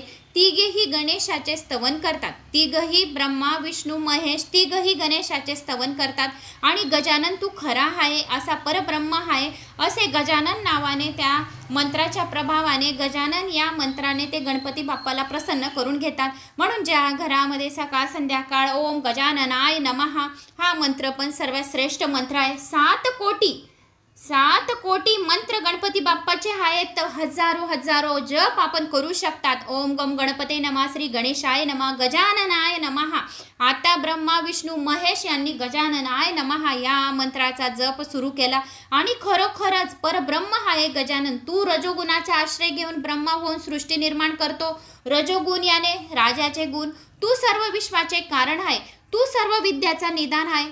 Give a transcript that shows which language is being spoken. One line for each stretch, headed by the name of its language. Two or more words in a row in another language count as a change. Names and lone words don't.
Marathi: तिघेही गणेशाचे स्तवन करतात. तिघही ब्रह्मा विष्णू महेश तिघही गणेशाचे स्तवन करतात. आणि गजानन तू खरा आहे असा परब्रह्म आहे असे गजानन नावाने त्या मंत्राच्या प्रभावाने गजानन या मंत्राने ते गणपती बाप्पाला प्रसन्न करून घेतात. म्हणून ज्या घरामध्ये सकाळ संध्याकाळ
Sanskrit: ओम गजाननाय नमः
Marathi: हा मंत्र पण सर्वात श्रेष्ठ मंत्र आहे. 7 कोटी मंत्र गणपती बाप्पाचे आहेत. हजारो जप आपण करू शकतात.
Sanskrit: ओम गम गणपते नमः श्री गणेशाय नमः गजाननाय नमः.
Marathi: आता ब्रह्मा विष्णू महेश यांनी
Sanskrit: गजाननाय नमः
Marathi: या मंत्राचा जप सुरू केला. आणि खरोखरच परब्रह्म आहे गजानन. तू रजोगुणाचा आश्रय घेऊन ब्रह्मा होऊन सृष्टी निर्माण करतो. रजोगुण याने राजाचे गुण. तू सर्व विश्वाचे कारण आहे. तू सर्व विद्याचा निदान आहे.